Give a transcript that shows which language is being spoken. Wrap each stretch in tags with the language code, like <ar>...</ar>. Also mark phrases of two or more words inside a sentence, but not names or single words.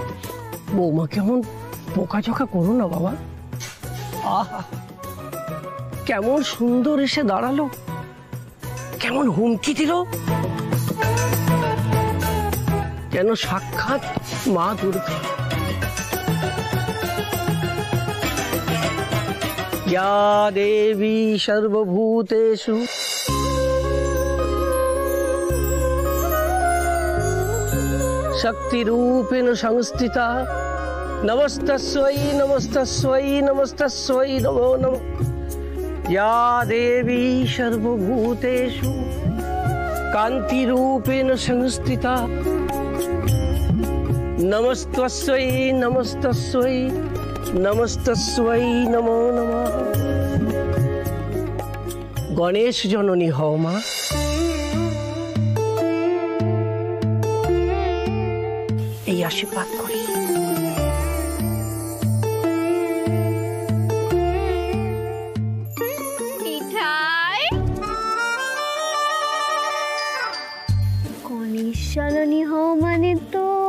<bn>বৌমা কেমন বোকাঝোকা করো না বাবা। কেমন সুন্দর এসে দাঁড়ালো, কেমন হুমকি দিল, যেন সাক্ষাৎ মা দুর্গা।</bn> <sa>या देवी सर्वभूतेषु शक्तिरूपेण संस्थिता नमस्तस्यै नमस्तस्यै नमस्तस्यै नमो नमः। या देवी सर्वभूतेषु कान्तिरूपेण संस्थिता नमस्तस्यै नमस्तस्यै नमस्तस्यै नमो नमः।</sa> <bn>গণেশ জননী হও মা, এই আশীর্বাদ করি। মিঠাই, গণেশ জননী হও মানে তো</bn>